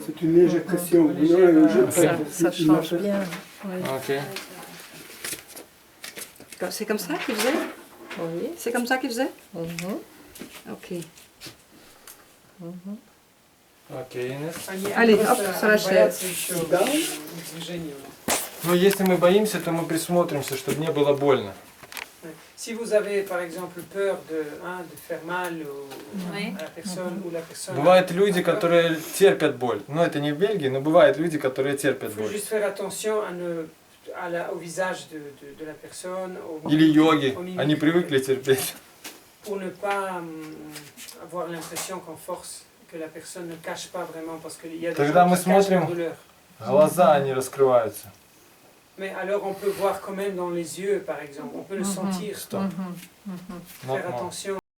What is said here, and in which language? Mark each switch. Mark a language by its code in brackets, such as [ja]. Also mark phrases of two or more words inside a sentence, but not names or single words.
[fr] C'est une légère pression. Une légère, Non, je- Ça il m'a change fait- bien. Oui. Ok. C'est comme ça qu'il faisait? Oui. C'est comme ça qu'il faisait? Mhm. Ok. Mhm. [ru] Ok, Инесс. [fr] Allez, [ru] просто [fr] hop, ça la [ru] боятся еще Да. движения. Ну, если мы боимся, то мы присмотримся, чтобы не было больно. [fr] Si vous avez par exemple peur de faire mal Oui. à la personne ou la personne... [ru] Бывают люди, которые терпят боль. Ну, это не в Бельгии, но бывают люди, которые терпят [fr] Il faut [ru] боль. [fr] juste faire attention au visage de la personne, [ru] Или йоги. [fr] au mimiques, [ru] Они привыкли терпеть. [fr] pour ne pas avoir l'impression qu'on force, que la personne ne cache pas vraiment, parce qu'il y a des [ru] Тогда [fr] gens [ru] мы [fr] qui cachent la [ru] смотрим. [fr] douleur. [ru] Глаза, они раскрываются. [fr] Mais alors on peut voir quand même dans les yeux, par exemple, on peut le sentir. [ru] Стоп. [fr] Faire attention